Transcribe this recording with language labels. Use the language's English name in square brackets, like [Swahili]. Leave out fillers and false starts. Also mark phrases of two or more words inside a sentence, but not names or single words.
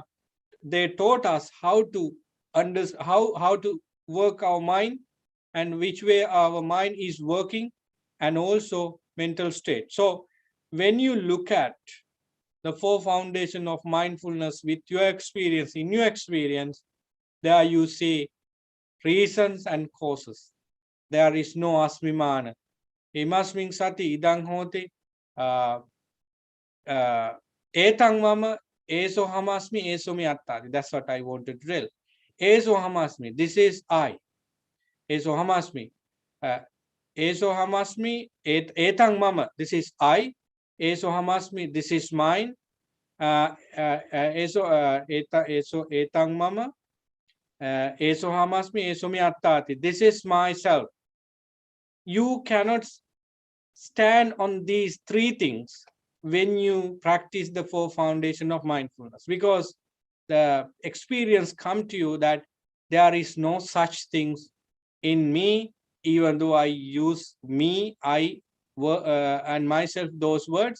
[English] They taught us how to how to work our mind and which way our mind is working, and also mental state. So when you look at the four foundation of mindfulness with your experience, in your experience, there you see reasons and causes. There is no asmimana. [Pali] Imasming sati idang hote etang mama eso hamasmi eso mi attari. [English] That's what I wanted to tell. [Pali] Eso hamasmi, [English] this is I. [Pali] Eso hamasmi. Eso hamasmi etang mama, [English] this is I. [Pali] Eso hamasmi, [English] this is mine. [Pali] Eso etang mama. Eso hamasmi, eso mi attati. [English] This is myself. You cannot stand on these three things when you practice the four foundation of mindfulness, because the experience come to you that there is no such things in me, even though I use me, I, and myself, those words.